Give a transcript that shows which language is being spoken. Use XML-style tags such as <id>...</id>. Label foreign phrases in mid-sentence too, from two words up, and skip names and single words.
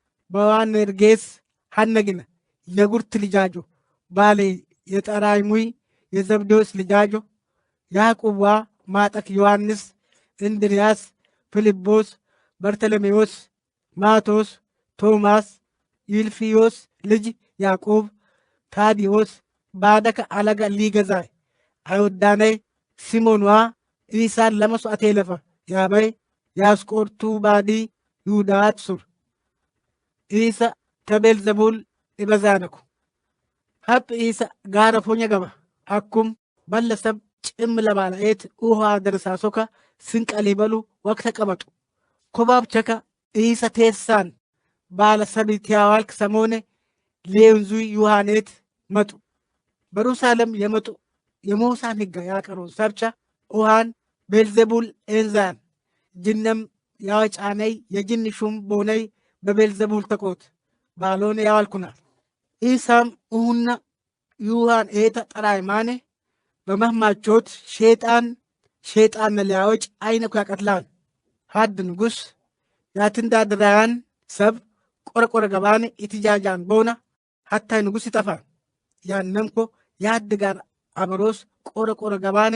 <har>በዋነርጌስ ሀነግነ የጉርት ልጃጆ ባሌ የጠራይሙይ የዘብዴዎስ ልጃጆ ያዕቆብ ማጠክ ዮሐንስ እንድርያስ ፊልጶስ በርተሎሜዎስ ማቶስ ቶማስ ይልፍዮስ ልጅ ያዕቆብ ታዲዮስ ባደከ አለጋ ሊገዛይ አይሁዳነይ ሲሞንዋ ኢሳን ለመስዋዕት ለፈ ያበይ ያስቆርቱ ባዲ ይሁዳት ሱር ኢሳ ተቤልዘቡል ይበዛነኩ ሀብ ኢሳ ጋረ ፎኛ ገባ አኩም ባለሰብ ጭም ለባለኤት ውሃ ደርሳሶካ ስንቀል ይበሉ ወቅተ ቀመጡ ኮባብ ቸካ ኢሳ ቴሳን ባለሰቢት ያዋልክ ሰሞነ ሌንዙ ዮሐኔት መጡ በሩሳሌም የመጡ የሞሳን ህጋ ያቀሩ ሰብቻ ውሃን ቤልዘቡል ኤንዛን ጅነም ያወጫነይ የጅን ሹም ቦነይ በቤልዘቡል ተቆት ባሎነ ያዋልኩናል ኢሳም ኡሁና ዩሃን ኤታ ጠራይ ማኔ በመህማቾት ሼጣን መለያዎች አይነኩ ያቀትላን ሀድ ንጉስ ያትንዳድራያን ሰብ ቆረቆረ ገባኔ ኢትጃጃን ቦና ሀታይ ንጉስ ይጠፋን ያነምኮ ያድ ጋር አብሮስ ቆረቆረ ገባኔ</har>